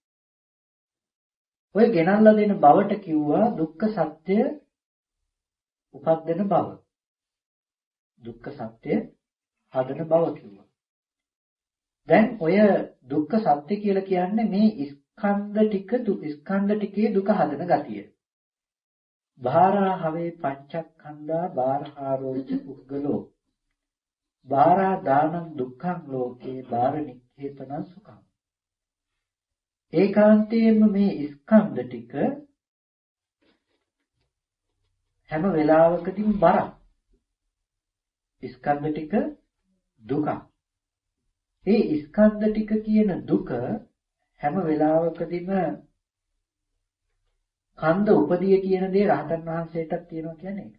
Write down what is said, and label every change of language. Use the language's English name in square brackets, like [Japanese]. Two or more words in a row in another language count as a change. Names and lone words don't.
[Sinhala] ඔය ගෙනල්ලා දෙන බවට කිව්වා දුක්ඛ සත්‍ය උපදින බව. දුක්ඛ සත්‍ය හදන බව කිව්වා. දැන් ඔය දුක්ඛ සත්‍ය කියලා කියන්නේ මේ ස්කන්ධ ටිකේ දුක හදන ගතිය. [Pali] බාරා හවේ පංචස්කන්ධා බාරහාරෝච පුද්ගලෝ බාරා දානං දුක්ඛං ලෝකේ බාර නික්ඛේතනං සුඛං. [Sinhala] ඒකාන්තයෙන්ම මේ ස්කන්ධ ටික හැම වෙලාවකදීම බරක්. ස්කන්ධ ටික දුක. ඒ ස්කන්ධ ටික කියන දුක හැම වෙලාවකදීම කන්ද උපදිය කියන දේ රහතන් වහන්සේටත් තියෙනවා කියන්නේ ඒකයි.